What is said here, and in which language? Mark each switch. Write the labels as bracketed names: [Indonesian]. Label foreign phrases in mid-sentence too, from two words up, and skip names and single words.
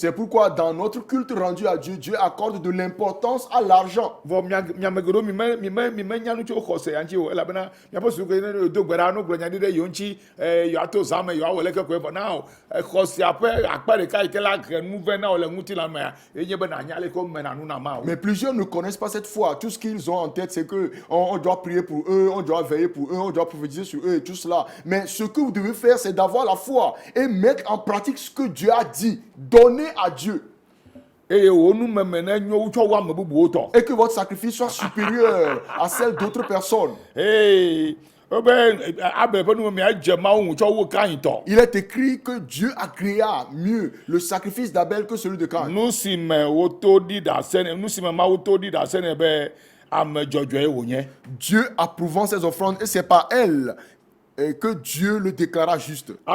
[French] C'est pourquoi dans notre culte rendu à Dieu, Dieu accorde de l'importance à l'argent. [Ewe] Vɔ miame geɖewo mi me nya nu tso xɔse ya ŋuti o elabena miaƒe suku ne do gbe ɖa no gblɔ nya ɖi ɖe yewo ŋuti yewoato zã me yewoawɔ leke koe vɔ na o xɔsea ƒe akpa ɖeka yi ke la he nu vɛ na o le ŋutilã mea yenye be nanya leke womena nu na Mawu. [French] Mais plusieurs ne connaissent pas cette foi. Tout ce qu'ils ont en tête, c'est que on doit prier pour eux, on doit veiller pour eux, on doit prophétiser sur eux et tout cela. Mais ce que vous devez faire, c'est d'avoir la foi et mettre en pratique ce que Dieu a dit. Donnez à Dieu. [Ewe] Eye wo numeme ne nyo wotsɔ wu ame bubuwo tɔ. [French] Et que votre sacrifice soit supérieur à celle d'autres personnes. Hey, Il est écrit que Dieu agréa mieux le sacrifice d'Abel que celui de Caïn. Dieu approuvant ses offrandes et c'est par elles que Dieu le déclara juste.